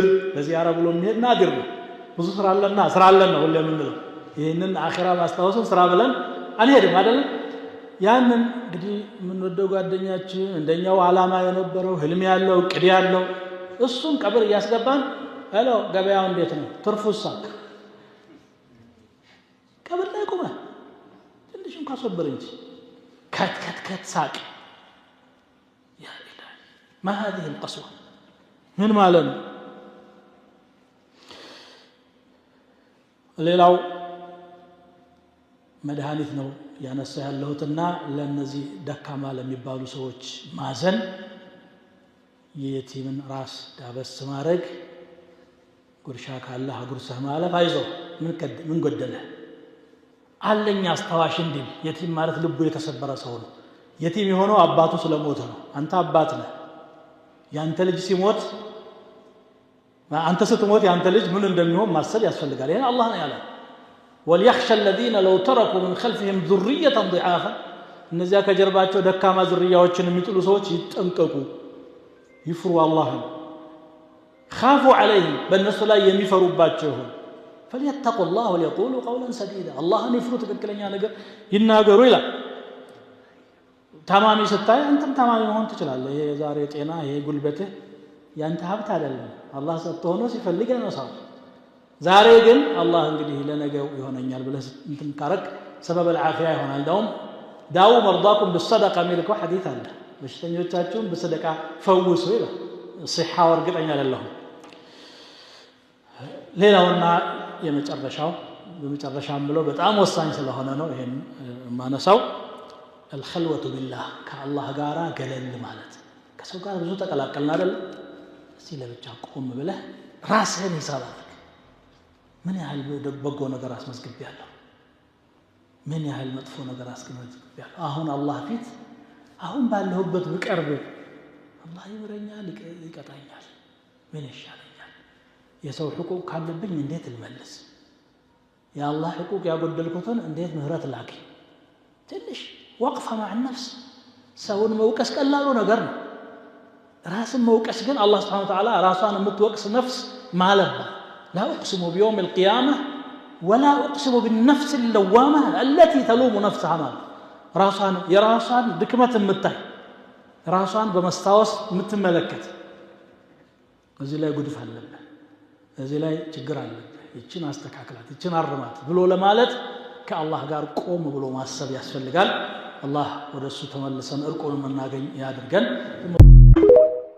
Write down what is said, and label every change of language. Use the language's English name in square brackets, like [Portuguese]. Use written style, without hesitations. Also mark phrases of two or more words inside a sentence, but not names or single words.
[Amharic] በዚያራ ብሎ የሚሄድ ናድር ነው። ብዙ ስራ አለን ነው ሁሌ የምንለው። ይህንን አኺራ ማስታወስን ስራ ብለን አንሄድም አይደለም። ያንን እንግዲህ የምንወደው ጓደኛችን እንደኛው ዓላማ የነበረው ህልም ያለው እቅድ ያለው እሱን ቀብር እያስገባን ሄሎ ገበያው እንዴት ነው ትርፉሳ ቀብር ላይ ቆመ ትንሽ እንኳን ሶብር እንጂ ከት ሳቅ። [Arabic] يا إلهي ما هذه القسوة [Amharic] ምን ማለት ነው? ሌላው መድኃኒት ነው ያነሳ ያለሁትና ለነዚህ ደካማ ለሚባሉ ሰዎች ማዘን፣ የየቲምን ራስ ዳበስ ማድረግ፣ ጉርሻ ካለ አጉርሰህ ማለፍ፣ አይዞህ ምን ጎደለ አለኝ አስታዋሽ እንዲል። የቲም ማለት ልቡ የተሰበረ ሰው ነው። የቲም የሆነው አባቱ ስለሞተ ነው። አንተ አባት ነህ። ያንተ ልጅ ሲሞት አንተ ስትሞት ያንተ ልጅ ምን እንደሚሆን ማሰብ ያስፈልጋል። ይሄን አላህ ነው ያለው። [Arabic] وليخشى الذين لو تركوا من خلفهم ذرية ضعافا [Amharic] እነዚያ ከጀርባቸው ደካማ ዝርያዎችን የሚጥሉ ሰዎች ይጠንቀቁ፣ ይፍሩ አላህን። [Arabic] خافوا عليهم [Amharic] በእነሱ ላይ የሚፈሩባቸው ይሁን። [Arabic] فليتقوا الله وليقولوا قولا سديدا [Amharic] አላህን ይፍሩ፣ ትክክለኛ ነገር ይናገሩ ይላል። ታማሚ ስታይ አንተም ታማሚ መሆን ትችላለህ። ይሄ ዛሬ ጤና ይሄ ጉልበትህ ያንተ ሀብት አይደለም፣ አላህ ሰጥቶ ሆኖ ሲፈልግ ያነሳው። ዛሬ ግን አላህ እንግዲህ ለነገው ይሆነኛል ብለህ እንትን ካረክ [Arabic] سبب العافيه [Amharic] ይሆናል። [Arabic] داووا داووا مرضاكم بالصدقه [Amharic] የሚልከው ሐዲስ አለ። በሽተኞቻችሁን በሰደቃ ፈውሱ ይላል። صحة ወርግጠኛ አይደለሁም። ሌላውና የመጨረሻው በመጨረሻም ብሎ በጣም ወሳኝ ስለሆነ ነው ይሄን ማነሳው [Arabic] الخلوة بالله [Amharic] ከአላህ ጋራ ገለል ማለት። ከሰው ጋር ብዙ ተቀላቀልን አይደል? እስቲ ለብቻ ቆም ብለህ ራስህን ሂሳብ አድርግ። ምን ያህል በጎ ነገር አስመዝግቤያለሁ? ምን ያህል መጥፎ ነገር አስመዝግቤያለሁ? አሁን አላህ ፊት አሁን ባለሁበት ብቀርብ አላህ ይምረኛል ይቀጣኛል? ምን ይሻለኛል? የሰው ሕቁቅ ካለብኝ እንዴት ልመልስ? የአላህ ሕቁቅ ያጎደልኩትን እንዴት ምህረት ላገኝ? ትንሽ [Arabic] وقفة مع النفس [Amharic] ሰውን መውቀስ ቀላሉ ነገር ነው። ራስን መውቀስ ግን አላህ [Arabic] سبحانه وتعالى [Amharic] ራሷን የምትወቅስ ነፍስ ማለባ [Arabic] لا أقسم بيوم القيامة ولا أقسم بالنفس اللوامة التي تلوم نفسها [Amharic] ማለት ራሷን የራሷን ድክመት የምታይ ራሷን በመስታወስ የምትመለከት እዚህ ላይ ጉድፍ አለበት፣ እዚህ ላይ ችግር አለበት፣ እቺን አስተካክላት፣ እቺን አርማት ብሎ ለማለት ከአላህ ጋር ቆም ብሎ ማሰብ ያስፈልጋል። አላህ ወደሱ ተመልሰን እርቁን እናገኝ ያድርገን።